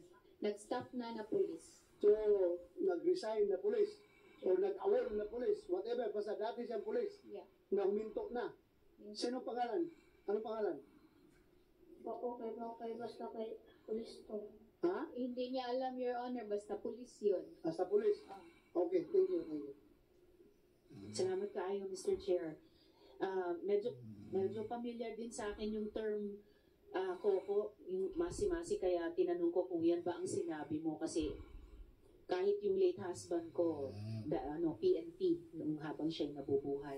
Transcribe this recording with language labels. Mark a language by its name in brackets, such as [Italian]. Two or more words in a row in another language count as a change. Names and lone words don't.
[Filipino] Nag-stop na pulis. So, nag-resign na pulis, or nag-awol na pulis, whatever, basta dati siyang pulis, [English] Yeah. [Filipino] na huminto na. Sino pangalan? Anong pangalan? [Cebuano] Okay, basta kay polis to. Ha? [Filipino] Hindi niya alam, [English] Your Honor, [Filipino] basta pulis yun. Hasta pulis? [English] Okay, thank you. [Cebuano] Salamat kaayo, [English] Mr. Chair. [Filipino] Medyo familiar din sa akin yung term Coco, yung masi-masi, kaya tinanong ko kung yan ba ang sinabi mo kasi kahit yung [English] late husband [Filipino] ko, PNP, nung habang siya'y nabubuhay.